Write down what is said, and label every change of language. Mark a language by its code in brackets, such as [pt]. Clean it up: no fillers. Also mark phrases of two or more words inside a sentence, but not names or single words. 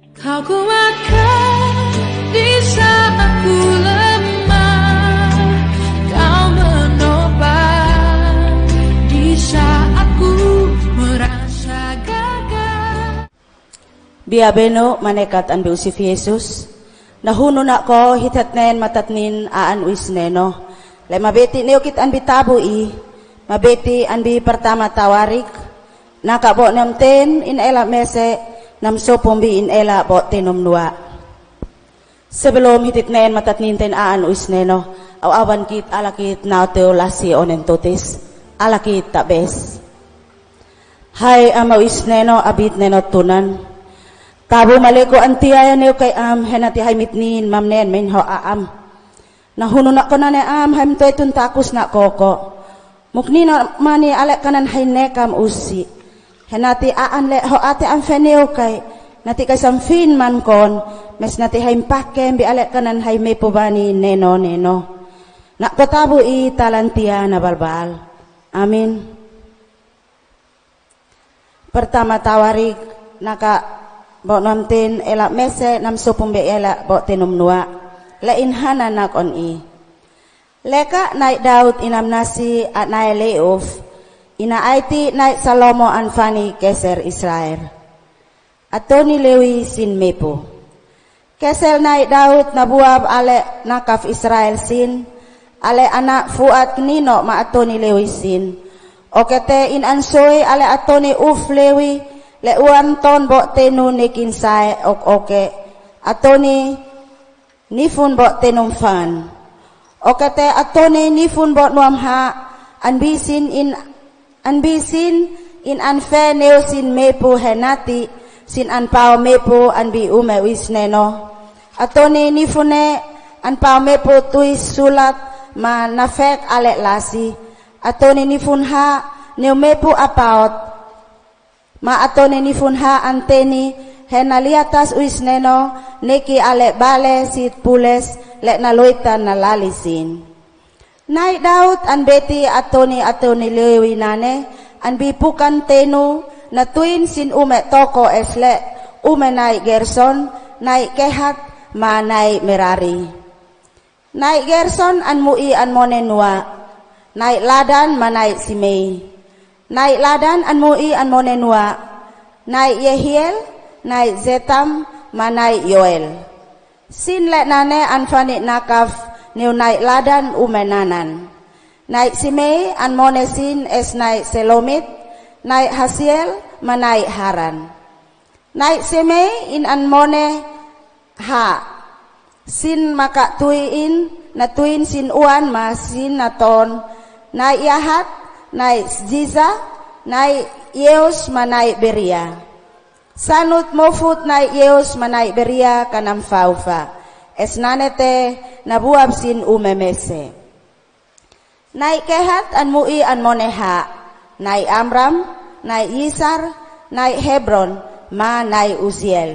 [id] Kau kuatkan di saat aku lemah, Kau menopang di saat ku merasa gagal. [aoz] Biabeno manekat an biusif Yesus, nahuno na ko hitatnen matatnin aan uisneno, le mabeti neokit an bitabui, mabeti an bi pertama tawarik, nakabo namten in ela mese, namso pombi in ela bo tenom nua. Sebelum hititnen matatninten aan uisneno, awan kit alakit nauteo lasi onentotis, alakit tabes. Hai ama uisneno abit nenot tunan. Tabu maleko antiaya neo kay henati hay mitnin mamnen menho aam. Nahuno na ko na ne ham toy tun takus na koko. Mukni na mani alek kanan hay nekam usi. Henati aan le ho ate am feneo kay nati kay samfin man kon mes nati hay pake bi alek kanan hay me pobani neno. Nak ko tabu i talantia na balbal. Amin. Pertama tawarik naka bo namtin ela mese nam sopumbe ela bo tenum nua la inhana nak on i leka nai Daud inam nasi at nai leof ina aiti nai Salomo anfani keser Israel atoni lewi sin mepo kesel nai Daud nabuab ale nakaf Israel sin ale anak fuat nino ma atoni lewi sin okete in ansoy ale atoni uf lewi le uan ton bo tenu nekin sae ok oke atoni nifun bo tenum fan okete atoni nifun bo nuam ha anbisin in anfe neosin mepu henati sin anpao mepu anbi ume wisneno atoni nifune anpao mepu tuis sulat ma nafek alek lasi atoni nifun ha neu mepu apaot ma atone ni funha anteni henaliatas uisneno neki ale bale sit pules le naloitan nalalisin. Nai Daud an beti atoni lewi nane an bipukan tenu na tuin sin ume toko esle ume nai Gerson nai Kehat ma nai Merari. Nai Gerson an mui an monenua nai Ladan ma nai Simei. Nai Ladan an mui an monenua, nai Yehiel, nai Zetam, manai Yoel. Sin le nane an fani nakaf neu nai Ladan umenanan. Nai Simei an monesin es nai Selomit, nai Hasiel, manai Haran. Nai Simei in an mone ha. Sin maka tuin na tuin sin uan ma sin naton, nai Yahat, nai Ziza, nai Yeus manai Beria. Sanut mofut nai Yeus manai Beria kanam faufa. Esnanete nabuab sin umemese. Nai Kehat an mui an moneha. Nai Amram, nai Yisar, nai Hebron, ma nai Uziel.